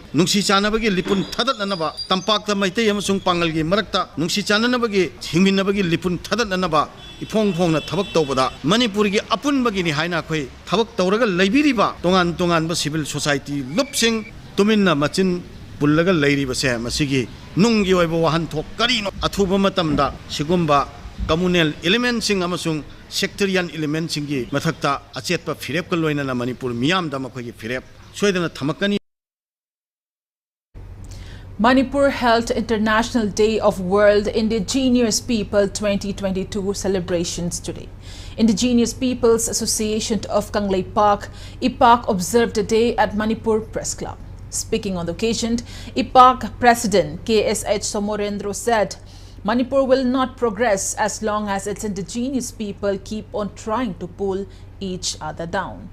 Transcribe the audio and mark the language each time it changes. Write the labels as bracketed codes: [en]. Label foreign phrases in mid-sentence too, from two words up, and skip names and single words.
[mni] nungsi chanabagi lipun thadatnanaba tampakta Maitai amasung pangal gi marakta nungsi chananabagi hingminabagi lipun thadatnanaba ifong phongna thabak tawbada Manipur gi apunbagi ni haina khoi thabak tawraga leibiriba tongan ba [en] civil society [mni] lupsing tuminna machin pullaga leiriba se masigi nunggi oiba wahan thok karino athuba matamda sigumba [en] communal elements [mni] sing amasung [en] sectarian elements [mni] singi mathakta achetpa firep kaloina na Manipur miyam da makhoi firep soidana thamakani. [en] Manipur held International Day of World Indigenous People 2022 celebrations today. Indigenous Peoples Association of Kanglei Park, IPAC, observed the day at Manipur Press Club. Speaking on the occasion, IPAC President KSH Somorendro said, Manipur will not progress as long as its indigenous people keep on trying to pull each other down.